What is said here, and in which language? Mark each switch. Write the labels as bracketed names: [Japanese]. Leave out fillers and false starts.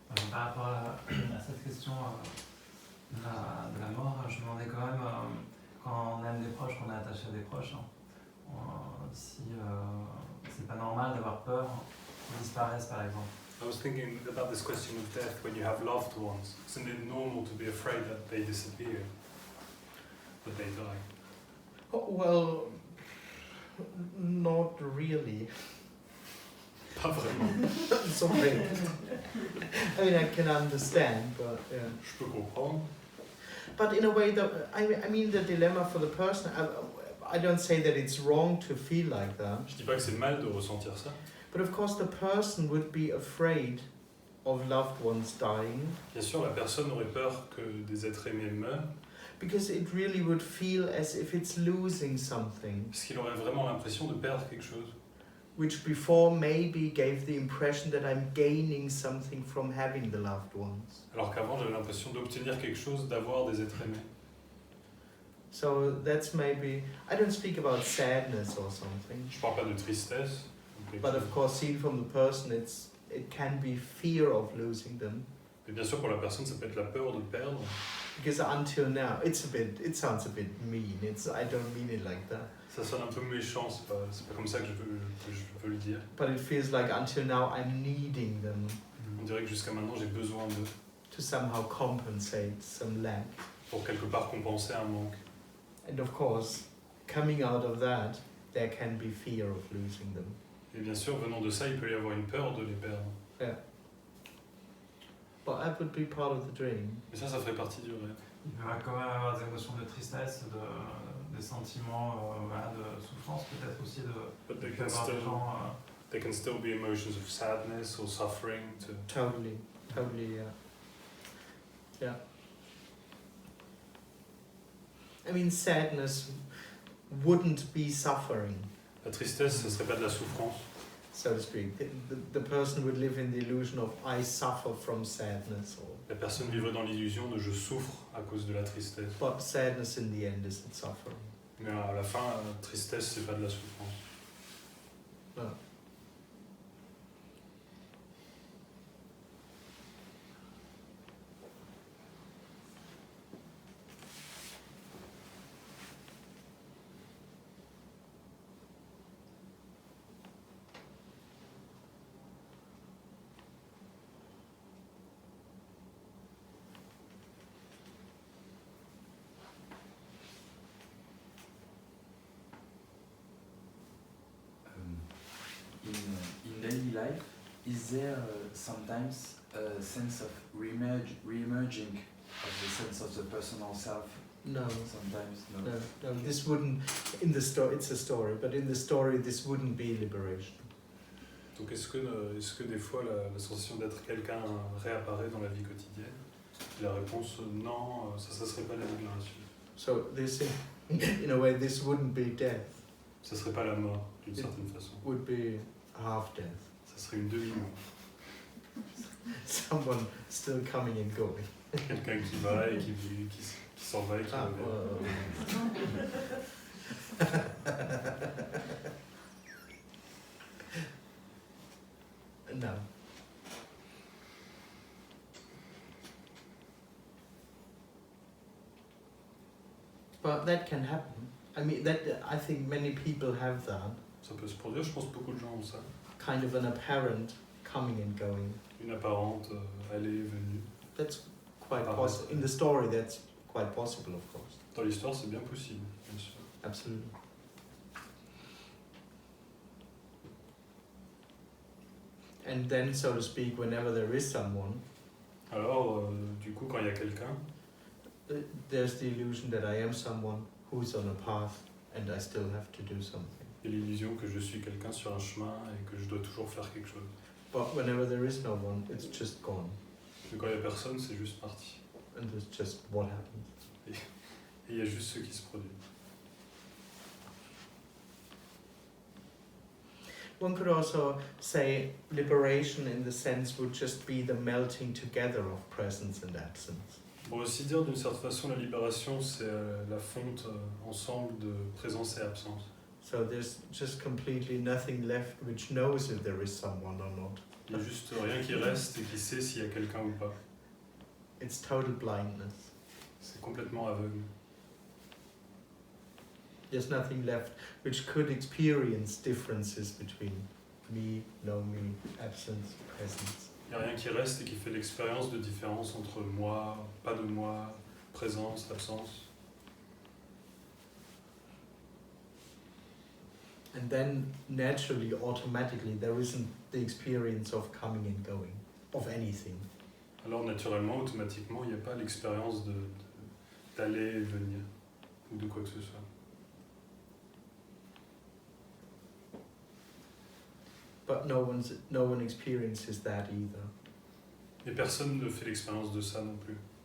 [French] Par rapport à cette question de la mort, je me demandais quand même, quand on aime des proches, qu'on est attaché à des proches, si c'est pas normal d'avoir peur qu'ils disparaissent par exemple. [English] I was thinking about this question of death when you have loved ones. Isn't it normal to be afraid that they disappear, that they die? Oh, well, not really. [French] Pas vraiment. [English] Sorry. I mean, I can understand, but yeah. [French] Je peux comprendre. [English] But in a way, I mean, the dilemma for the person, I don't say that it's wrong to feel like that. [French] Je dis pas que c'est mal de ressentir ça. [English] But of course, the person would be afraid of loved ones dying. [French] Bien sûr, la personne aurait peur que des êtres aimés meurent. [English] Because it really would feel as if it's losing something. [French] Parce qu'il aurait vraiment l'impression de perdre quelque chose. [English] which before maybe gave the impression that I'm gaining something from having the loved ones. [French] Alors qu'avant, j'avais l'impression d'obtenir quelque chose, d'avoir des êtres aimés. [English] So that's maybe, I don't speak about sadness or something, [French] Je parle pas de tristesse. ou quelque [English] but [French] chose. [English] of course seen from the person it can be fear of losing them. [French] Mais bien sûr, pour la personne, ça peut être la peur de perdre. [English] Because until now, it sounds a bit mean, I don't mean it like that. [French] Ça sonne un peu méchant, c'est pas comme ça que je veux le dire. [English] But it feels like until now I'm needing them [French] On dirait que jusqu'à maintenant, j'ai besoin d'eux [English] to somehow compensate some lack. [French] pour quelque part compenser un manque. [English] And of course, coming out of that, there can be fear of losing them. Et bien sûr, venant de ça, il peut y avoir une peur de les perdre. Yeah. But that would be part of the dream. [French] Mais ça ferait partie du rêve. Il va quand même avoir des émotions de tristesse, des sentiments voilà, de souffrance, peut-être aussi [English] But [French] il peut y avoir des gens. [English] there can still be emotions of sadness or suffering. Totally, yeah. Yeah. I mean, sadness wouldn't be suffering, [French] La tristesse, ce serait pas de la souffrance. [English] so to speak. The person would live in the illusion of I suffer from sadness, [French] La personne vivrait dans l'illusion de je souffre à cause de la tristesse. [English] but sadness in the end isn't suffering. [French] Mais à la fin, la tristesse, c'est pas de la souffrance. [English] No. In daily life, is there sometimes a sense of re-emerging of the sense of the personal self? No. Sometimes, no. No, this wouldn't, in the story, it's a story, but in the story this wouldn't be liberation. [French] Donc est-ce que des fois la sensation d'être quelqu'un réapparaît dans la vie quotidienne? Et la réponse non, ça serait pas la libération. [English] So this, in a way, this wouldn't be death, [French] Ça serait pas la mort d'une certaine façon. [English] would be half death. [French] Ça serait une demi-mort. [English] Someone still coming and going. [French] Quelqu'un qui va et qui s'en va et qui revient. [English] No. But that can happen. I mean, I think many people have that, [French] Ça peut se produire, je pense que beaucoup de gens ont ça. [English] kind of an apparent coming and going. [French] Une apparente allée et venue. [English] That's quite Ah, possible. [French] ouais. [English] In the story, that's quite possible, of course. [French] Dans l'histoire, c'est bien possible, bien sûr. [English] Absolutely. And then, so to speak, whenever there is someone, [French] Alors, du coup, quand il y a quelqu'un, [English] there's the illusion that I am someone who's on a path and I still have to do something. [French] il y a l'illusion que je suis quelqu'un sur un chemin et que je dois toujours faire quelque chose. [English] But whenever there is no one, it's just gone. [French] Mais quand il n'y a personne, c'est juste parti. [English] And it's just what happens. [French] Et il y a juste ce qui se produit. [English] One could also say liberation in the sense would just be the melting together of presence and absence. [French] On peut aussi dire d'une certaine façon, la libération, c'est la fonte ensemble de présence et absence. [English] So there's just completely nothing left which knows if there is someone or not. [French] Il n'y a juste rien qui reste et qui sait s'il y a quelqu'un ou pas. [English] It's total blindness. [French] C'est complètement aveugle. [English] There's nothing left which could experience differences between me, no me, absence, presence. [French] Il n'y a rien qui reste et qui fait l'expérience de différence entre moi, pas de moi, présence, absence. [English] And then naturally, automatically, there isn't the experience of coming and going, of anything. [French] Alors naturellement, automatiquement, il n'y a pas l'expérience d'aller et venir, ou de quoi que ce soit. [English] But no one experiences that either. [French] Et personne ne fait l'expérience de ça non plus.